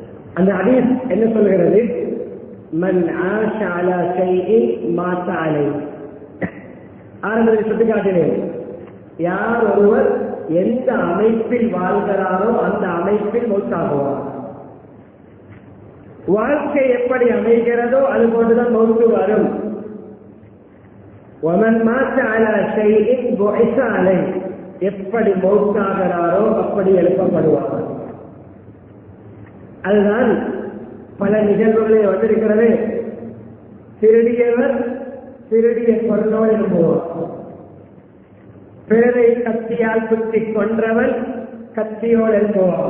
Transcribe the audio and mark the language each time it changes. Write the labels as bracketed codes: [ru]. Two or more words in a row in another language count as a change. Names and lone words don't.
[ta] அந்த ஹதீஸ் என்ன சொல்கிறது? [ar] من عاش على شيء مات عليه. [ta] ஆரம்பத்தில் சுட்டிக்காட்டினேன், யார் ஒருவர் எந்த அமைப்பில் வாழ்கிறாரோ அந்த அமைப்பில் மௌத்தாகுவார். வாழ்க்கை எப்படி அமைகிறதோ அது போன்றுதான் மௌத்து வரும். [ar] ومن مات على شيء بعث عليه. [ta] எப்படி மௌத்தாகிறாரோ அப்படி எழுப்பப்படுவார். அதுதான் பல நிகழ்வுகளே வந்திருக்கிறது. திருடியவர் திருடிய பொருளோடு எழுப்புவார். பிறரை கத்தியால் குத்தி கொன்றவன் கத்தியோடு எழுப்புவான்.